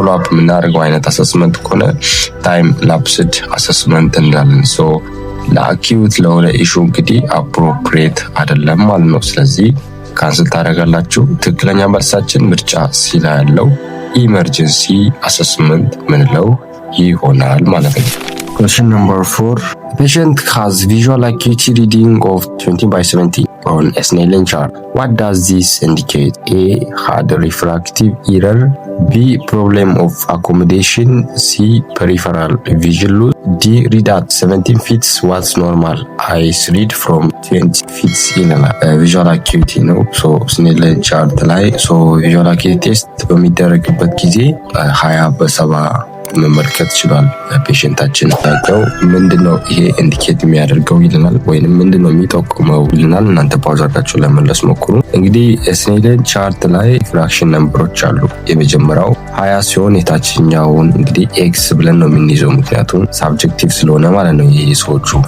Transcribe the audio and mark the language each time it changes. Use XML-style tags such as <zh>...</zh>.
<am>የምናደርገው አይነት አሰስመንት ከሆነ ታይም ላፕስድ አሰስመንት እንላለን። ለአኪዩት ለሆነ ኢሹ እንግዲህ አፕሮፕሪየት አይደለም ማለት ነው። ስለዚህ ካንስል ታደርጋላችሁ። ትክክለኛ መልሳችን ምርጫ ሲ ላይ ያለው ኢመርጀንሲ አሰስመንት ምንለው ይሆናል ማለት ነው።</am> <en>Question number 4. The patient has visual acuity reading of 20/70 on a Snellen chart. What does this indicate? A. Had refractive error. B. Problem of accommodation. C. Peripheral vision loss. D. Read at 17 feet was normal. Eyes read from 20 feet</en> <am>ይለናል። ቪዥዋል አኪዩቲ ነው። ስኔለን ቻርት ላይ ቪዥዋል አኪዩቲ ቴስት በሚደረግበት ጊዜ 20/70 መመልከት ችሏል ፔሸንታችን። ታውቀው ምንድነው ይሄ ኢንዲኬት የሚያደርገው ይልናል፣ ወይንም ምንድነው የሚጠቁመው ይልናል። እናንተ ፓውዝ አድርጋችሁ ለመመለስ ሞክሩ። እንግዲህ ስኔለን ቻርት ላይ ፍራክሽን ነምበሮች አሉ። የመጀመሪያው 20 ሲሆን የታችኛውን እንግዲህ ኤክስ ብለን ነው የምንይዘው፣ ምክንያቱም ሳብጀክቲቭ ስለሆነ ማለት ነው። ይሄ ሰዎቹ</am>